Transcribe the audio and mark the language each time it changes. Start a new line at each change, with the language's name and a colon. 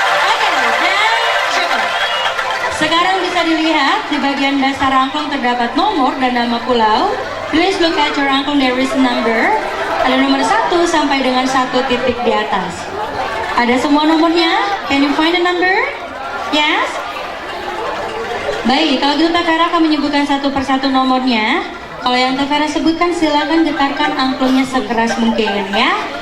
Indonesian: Oke, dan cukup. Sekarang bisa dilihat di bagian dasar angklung terdapat nomor dan nama pulau.
English: Please look at your angklung, there is a number.
Indonesian: Ada nomor 1 sampai dengan 1 titik di atas. Ada semua nomornya?
English: Can you find the number? Yes?
Indonesian: Baik, kalau gitu Teh Vera akan menyebutkan satu persatu nomornya. Kalau yang Teh Vera sebutkan silakan getarkan angklungnya sekeras mungkin ya.